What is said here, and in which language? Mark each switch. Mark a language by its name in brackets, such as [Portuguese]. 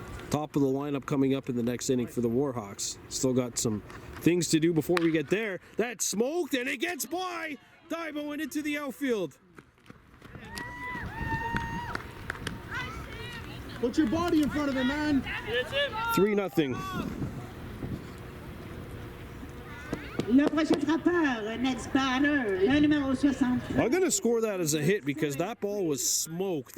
[English] Top of the lineup coming up in the next inning for the Warhawks. Still got some things to do before we get there. That's smoked and it gets by. Dibo and into the outfield. Put your body in front of it, man. 3-0. [French] Le prochain frappeur, [English] next batter, [French] le numéro 63. [English] I'm going to score that as a hit because that ball was smoked.